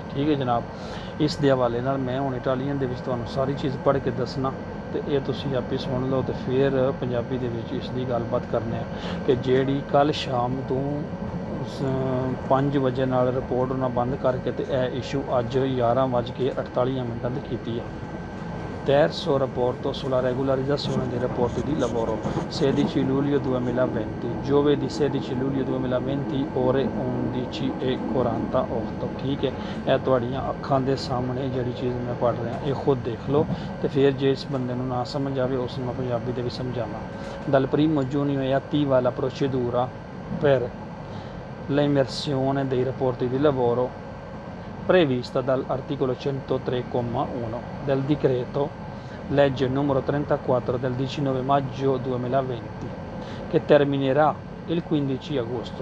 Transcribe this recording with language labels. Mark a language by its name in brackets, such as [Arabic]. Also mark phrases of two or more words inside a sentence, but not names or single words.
[Punjabi] ਠੀਕ ਹੈ ਜਨਾਬ, ਇਸ ਦੇ ਹਵਾਲੇ ਨਾਲ ਮੈਂ ਹੁਣ ਇਟਾਲੀਅਨ ਦੇ ਵਿੱਚ ਤੁਹਾਨੂੰ ਸਾਰੀ ਚੀਜ਼ ਪੜ੍ਹ ਕੇ ਦੱਸਣਾ ਤੇ ਇਹ ਤੁਸੀਂ ਆਪੇ ਸੁਣ ਲਓ ਤੇ ਫਿਰ ਪੰਜਾਬੀ ਦੇ ਵਿੱਚ ਇਸ ਦੀ ਗੱਲਬਾਤ ਕਰਨੇ ਆ ਕਿ ਜਿਹੜੀ ਕੱਲ੍ਹ ਸ਼ਾਮ ਤੋਂ 5 ਵਜੇ ਨਾਲ ਰਿਪੋਰਟ ਉਹਨਾਂ ਬੰਦ ਕਰਕੇ ਤੇ ਇਹ ਇਸ਼ੂ ਅੱਜ 11:48 'ਤੇ ਕੀਤੀ ਹੈ। [Italian] Terzo rapporto sulla regolarizzazione dei rapporti di lavoro, 16 luglio 2020, giovedì 16 luglio 2020 ore 11:48। [Hindi] ठीक है, [Punjabi] ਇਹ ਤੁਹਾਡੀਆਂ ਅੱਖਾਂ ਦੇ ਸਾਹਮਣੇ ਜਿਹੜੀ ਚੀਜ਼ ਮੈਂ ਪੜ੍ਹ ਰਿਹਾ ਇਹ ਖੁਦ ਦੇਖ ਲਓ ਤੇ ਫਿਰ ਜੇ ਇਸ ਬੰਦੇ ਨੂੰ ਨਾ ਸਮਝ ਆਵੇ ਉਸ ਨੂੰ ਮੈਂ ਪੰਜਾਬੀ ਦੇ ਵਿੱਚ ਸਮਝਾਵਾਂ। [Italian] Dal 1 giugno è attiva la procedura per l'emersione dei rapporti di lavoro prevista dall'articolo 103,1 del decreto legge numero 34 del 19 maggio 2020 che terminerà il 15 agosto.